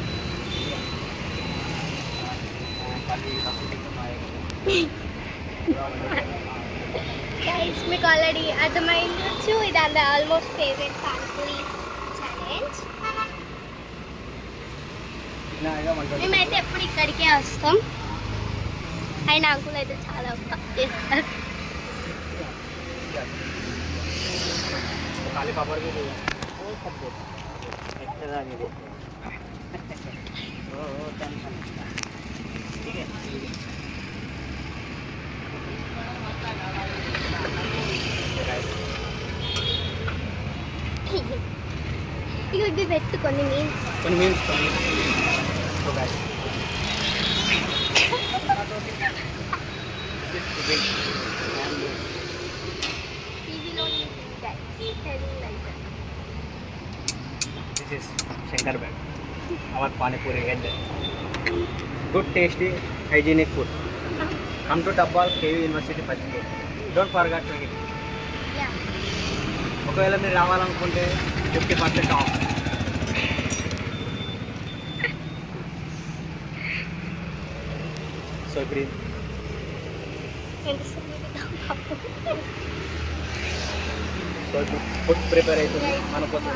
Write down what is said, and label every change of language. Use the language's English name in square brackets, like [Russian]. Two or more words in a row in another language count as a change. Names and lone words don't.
[Telugu] గైస్ మీకు ఆల్రెడీ అర్థమైందొచ్చు, ఇది అందరు [English] almost favourite [Telugu] పానీపూరి ఛాలెంజ్. మేమైతే ఎప్పుడు ఇక్కడికే వస్తాం. అయినా అంకుల్ అయితే చాలా చేస్తారు. [Hindi] खाली पापड़ भी नहीं ठीक है. [Telugu] ఇవి పెట్టుకొని కొన్ని మీన్స్ [English] This is Shankar Bag, our Pani Puri head. Good, tasty, hygienic food. Come to Tabbal KV University first day. Don't forget to eat. [Telugu] ఒకవేళ మీరు రావాలనుకుంటే 50% ఆఫ్. సో ఇప్పుడు [English] food prepare [Telugu] అవుతుంది మన కోసం.